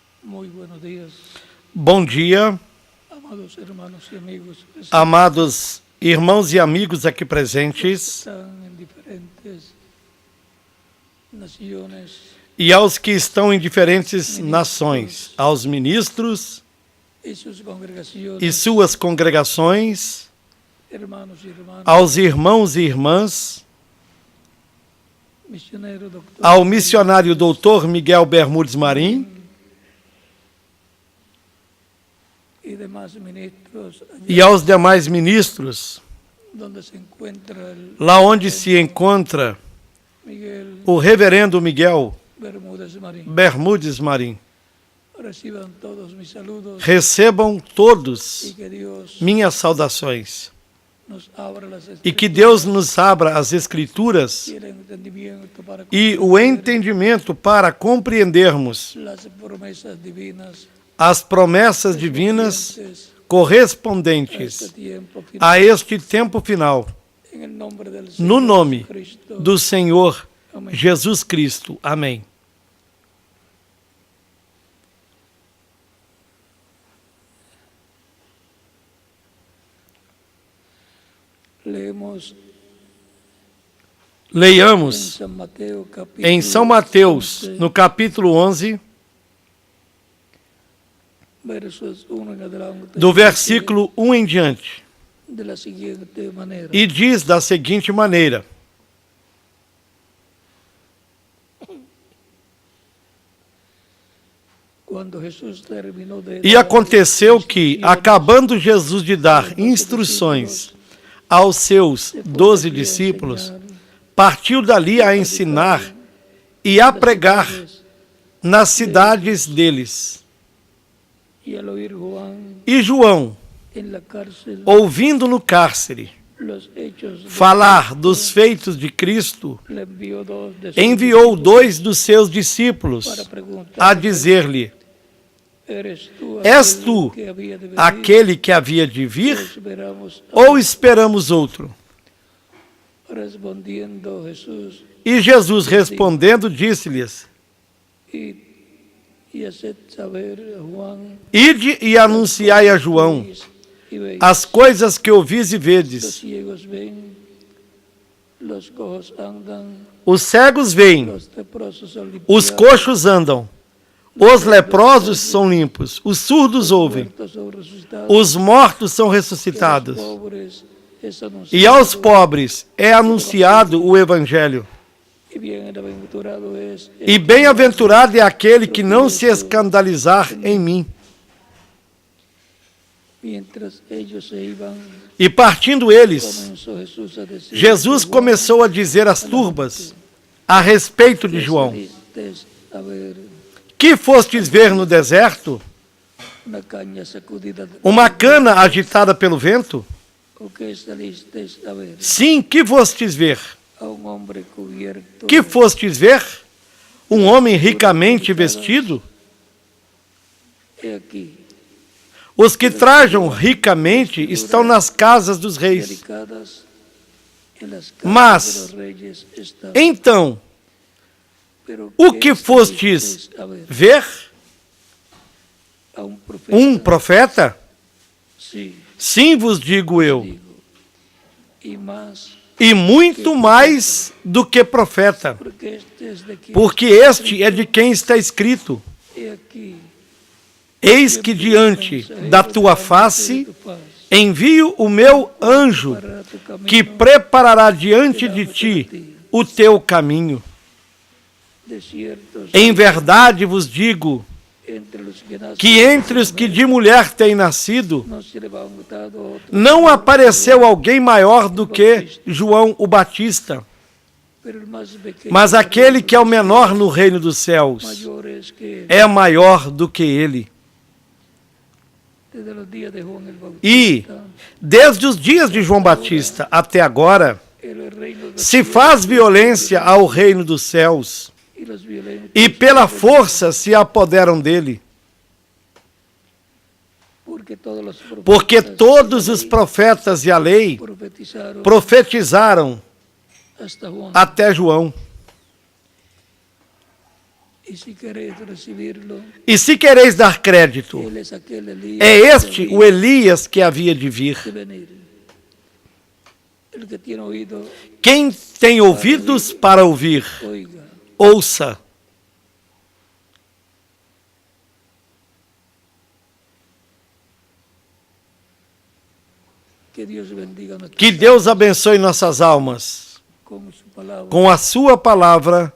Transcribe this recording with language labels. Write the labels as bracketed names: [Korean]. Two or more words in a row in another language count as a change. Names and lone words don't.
[Spanish] Muy buenos días, [Portuguese] Bom dia, [Spanish] amados hermanos y amigos [Portuguese] amados irmãos e amigos aqui [Spanish] que presentes, están en diferentes naciones [Portuguese] e aos que estão em diferentes nações, aos ministros [Spanish] y sus congregaciones, [Portuguese] e suas congregações, [Spanish] hermanos y hermanas, [Portuguese] aos irmãos e irmãs, [Spanish] misionero doctor [Portuguese] ao missionário Dr. Miguel Bermudes Marim [Spanish] y demás ministros, allá [Portuguese] e aos demais ministros, [Spanish] donde se encuentra el [Portuguese] lá onde se encontra [Spanish] Miguel [Portuguese] o reverendo Miguel [Spanish] Bermúdez Marín. [Portuguese] Bermudes Marim. [Spanish] Reciban todos mis saludos [Portuguese] Recebam [Spanish] y [Portuguese] todos [Spanish] que Dios [Portuguese] minhas saudações. [Spanish] nos abra las [Portuguese] E que Deus nos abra as Escrituras [Spanish] y el entendimiento para [Portuguese] e o [Spanish] comprender [Portuguese] entendimento para compreendermos [Spanish] las promesas divinas [Portuguese] as promessas divinas [Spanish] correspondientes [Portuguese] correspondentes [Spanish] a este tiempo final. [Portuguese] a este tempo final, [Spanish] En el nombre del [Portuguese] no [Spanish] Señor [Portuguese] nome [Spanish] Jesucristo. [Portuguese] do Senhor Amém. Jesus Cristo. Amém. [Spanish] Leemos en [Portuguese] Leiamos [Spanish] San Mateo capítulo [Portuguese] em São Mateus, [Spanish] 11, [Portuguese] no capítulo 11, [Spanish] versos 1 en adelante, [Portuguese] do versículo 1 em diante, [Spanish] de la siguiente manera. [Portuguese] e diz da seguinte maneira: Quando Jesus terminou de E dar aconteceu que, instruções acabando Jesus de dar instruções aos seus 12 discípulos, partiu dali a ensinar e a pregar nas cidades deles. [Spanish] y al oír Juan [Portuguese] E João, [Spanish] en la cárcel [Portuguese] ouvindo no cárcere [Spanish] los hechos de [Portuguese] falar dos feitos de Cristo, [Spanish] le envió dos de sus [Portuguese] enviou [Spanish] discípulos [Portuguese] 2 dos seus discípulos [Spanish] para preguntar: [Portuguese] a dizer-lhe: [Spanish] ¿Eres [Portuguese] És [Spanish] tú [Portuguese] tu [Spanish] que había de venir, [Portuguese] aquele que havia de [Spanish] o [Portuguese] vir [Spanish] esperamos a [Portuguese] ou esperamos outro? [Spanish] Respondiendo Jesús, [Portuguese] E Jesus respondendo disse-lhes: [Spanish] y haced saber a Juan [Portuguese] Ide e anunciai a João [Spanish] y veis, [Portuguese] as coisas que ouvis e [Spanish] los [Portuguese] vedes. [Spanish] ciegos ven, los cojos andan, [Portuguese] Os cegos veem, [Spanish] los leprosos son [Portuguese] os [Spanish] limpiados, [Portuguese] coxos andam, os leprosos são limpos, os surdos ouvem, [Spanish] muertos son resucitados, [Portuguese] os mortos são [Spanish] y a los [Portuguese] ressuscitados, [Spanish] pobres es [Portuguese] e aos [Spanish] anunciado, [Portuguese] pobres é anunciado o Evangelho. [Spanish] y bienaventurado es el [Portuguese] E bem-aventurado é aquele que não se escandalizar em mim. [Spanish] Mientras ellos se iban, [Portuguese] E partindo eles, [Spanish] comenzó Jesús a decir: [Portuguese] Jesus começou a dizer às turbas a respeito de João: [Spanish] Salisteis a ver [Portuguese] Que fostes ver no deserto? [Spanish] una caña sacudida, [Portuguese] Uma cana agitada pelo vento? [Spanish] o que salisteis a ver [Portuguese] Sim, que fostes ver? [Spanish] a un hombre cubierto [Portuguese] Que fostes ver? Um homem ricamente vestido? [Spanish] he aquí, [Portuguese] Os que trajam ricamente estão nas casas dos reis. [Spanish] delicadas en las casas [Portuguese] Mas, [Spanish] de los reyes están. [Portuguese] Então, [Spanish] Pero [Portuguese] o que fostes [Spanish] salisteis a ver [Portuguese] ver? [Spanish] a un profeta, [Portuguese] Um profeta? [Spanish] sí, [Portuguese] Sim, vos digo eu, [Spanish] digo, y más, [Portuguese] e muito mais do que profeta, [Spanish] porque este es de quien [Portuguese] porque este é de quem está escrito: [Spanish] he aquí, [Portuguese] Eis que diante da tua face envio o meu anjo, [Spanish] para tu camino, [Portuguese] que preparará diante de ti o teu caminho. [Spanish] de cierto, [Portuguese] Em verdade vos digo [Spanish] entre los que nacen [Portuguese] que entre os que de mulher têm nascido, [Spanish] no se levantado otro, [Portuguese] não apareceu alguém maior do que João o Batista, [Spanish] pero el más pequeño [Portuguese] mas aquele que é o menor no reino dos céus [Spanish] mayor es que él. [Portuguese] é maior do que ele. [Spanish] Desde los días de Juan el [Portuguese] E, [Spanish] Bautista, [Portuguese] desde os dias de João Batista até agora, [Spanish] el reino de [Portuguese] se faz violência ao reino dos céus, [Spanish] y los violentos, [Portuguese] e pela força se apoderam dele, porque todos os profetas e a lei [Spanish] profetizaron [Portuguese] profetizaram [Spanish] hasta Juan. [Portuguese] até João. [Spanish] Y si queréis recibirlo, [Portuguese] E se quereis dar crédito, [Spanish] Él es aquel Elías [Portuguese] é que este o Elias que havia de vir. [Spanish] de venir. El que tiene oído, [Portuguese] Quem tem ouvidos para ouvir, [Spanish] oiga. [Portuguese] ouça. [Spanish] Que Dios bendiga nuestras [Portuguese] Que Deus abençoe nossas almas [Spanish] con su palabra [Portuguese] com a sua palavra